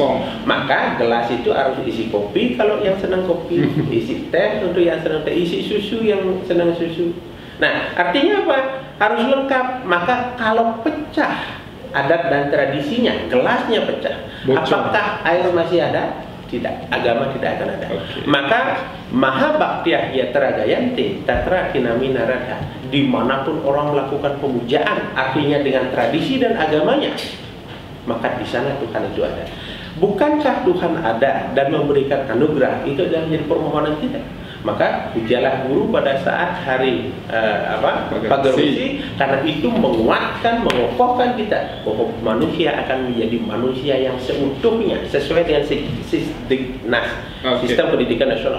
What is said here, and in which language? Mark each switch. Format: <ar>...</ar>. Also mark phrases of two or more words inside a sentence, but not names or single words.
<id>Maka gelas itu harus isi kopi kalau yang senang kopi, isi teh untuk yang senang teh, isi susu yang senang susu. Nah, artinya apa? Harus lengkap. Maka kalau pecah adat dan tradisinya, gelasnya pecah, apakah air masih ada? Tidak, agama tidak akan ada.</id> <sa>Maka maha baktiah yatra gayanti tatra kinami narada.</sa> <id>Dimanapun orang melakukan pemujaan, artinya dengan tradisi dan agamanya, maka di sana Tuhan itu ada. Bukankah Tuhan ada dan memberikan anugerah? Itu adalah menjadi permohonan kita. Maka pujialah guru pada saat hari pagar besi, karena itu menguatkan, mengokohkan kita bahwa manusia akan menjadi manusia yang seutuhnya sesuai dengan sistem pendidikan nasional.</id>